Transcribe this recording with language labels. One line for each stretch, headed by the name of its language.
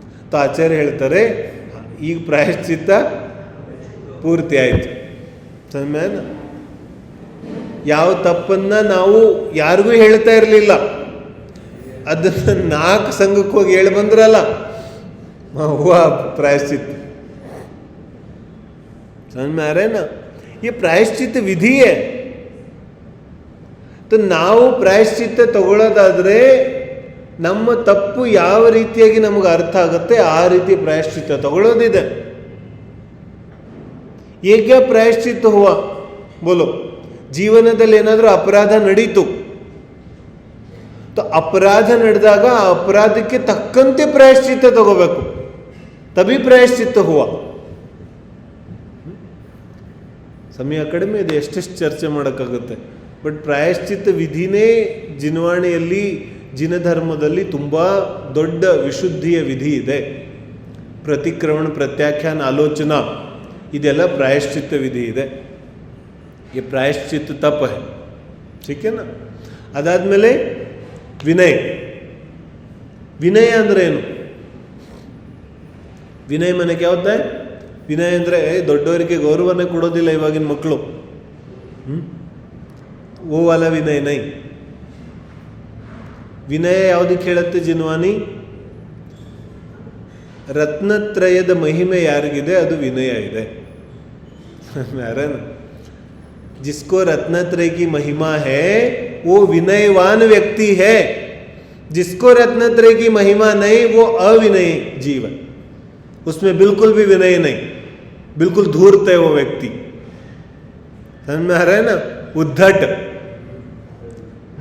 Kannada: तो ಆಚಾರ್ಯ ಹೇಳ್ತಾರೆ, ಈಗ ಪ್ರಾಯಶ್ಚಿತ್ತ ಪೂರ್ತಿ ಆಯಿತು. ಸಮಯನ ಯಾವ ತಪ್ಪನ್ನ ನಾವು ಯಾರಿಗೂ ಹೇಳ್ತಾ ಇರಲಿಲ್ಲ, ಅದನ್ನ 4 ಸಂಘಕ್ಕೆ ಹೋಗಿ ಹೇಳಿ ಬಂದ್ರಲ್ಲ,
Hindi: हुआ प्रायश्चित. समझ में आ रहा है ना, ये प्रायश्चित विधि है.
Kannada: तो ನಾವು ಪ್ರಾಯಶ್ಚಿತ್ತ ತಗೊಳ್ಳೋದಾದ್ರೆ ನಮ್ಮ ತಪ್ಪು ಯಾವ ರೀತಿಯಾಗಿ ನಮಗೆ ಅರ್ಥ ಆಗುತ್ತೆ ಆ ರೀತಿ ಪ್ರಾಯಶ್ಚಿತ್ತ ತಗೊಳ್ಳೋದಿದೆ. ಏಕೆ ಪ್ರಾಯಶ್ಚಿತ್ತ
Hindi: ಹುವಾ ಬೋಲೋ,
Kannada: ಜೀವನದಲ್ಲಿ ಏನಾದರೂ ಅಪರಾಧ ನಡೀತು, तो ಅಪರಾಧ ನಡೆದಾಗ ಆ ಅಪರಾಧಕ್ಕೆ ತಕ್ಕಂತೆ ಪ್ರಾಯಶ್ಚಿತ್ತ ತಗೋಬೇಕು, ತभी ಪ್ರಾಯಶ್ಚಿತ್ತ ಹುವಾ. ಸಮಯ ಕಡಿಮೆ ಇದೆ, ಎಷ್ಟೆಷ್ಟು ಚರ್ಚೆ ಮಾಡೋಕ್ಕಾಗುತ್ತೆ. ಬಟ್ ಪ್ರಾಯಶ್ಚಿತ್ತ ವಿಧಿನೇ ಜಿನವಾಣಿಯಲ್ಲಿ, ಜಿನಧರ್ಮದಲ್ಲಿ ತುಂಬ ದೊಡ್ಡ ವಿಶುದ್ಧಿಯ ವಿಧಿ ಇದೆ. ಪ್ರತಿಕ್ರಮಣ, ಪ್ರತ್ಯಾಖ್ಯಾನ, ಆಲೋಚನಾ, ಇದೆಲ್ಲ ಪ್ರಾಯಶ್ಚಿತ್ತ ವಿಧಿ ಇದೆ.
Hindi: ये प्रायश्चित तप है, ठीक है ना.
Kannada: ಅದಾದಮೇಲೆ ವಿನಯ. ವಿನಯ ಅಂದರೆ ಏನು?
Hindi: ವಿನಯ ಮನೆ क्या होता है?
Kannada: ವಿನಯ ಅಂದರೆ ದೊಡ್ಡವರಿಗೆ ಗೌರವನೇ ಕೊಡೋದಿಲ್ಲ ಇವಾಗಿನ ಮಕ್ಕಳು.
Hindi: ಓ ವಾಲ ವಿನಯ ನೈ.
Kannada: ವಿನಯ ಯಾವುದಕ್ಕೆ ಹೇಳುತ್ತೆ ಜಿನ್ವಾನಿ? ರತ್ನತ್ರಯದ ಮಹಿಮೆ ಯಾರಿಗಿದೆ ಅದು ವಿನಯ ಇದೆ.
Hindi: ಯಾರೇನು जिसको रत्नत्रय की महिमा है वो विनयवान व्यक्ति है. जिसको रत्नत्रय की महिमा नहीं वो अविनय जीवन, उसमें बिल्कुल भी विनय नहीं, बिल्कुल धूर्त है वो व्यक्ति. समझ में आ रहा है ना. उद्धट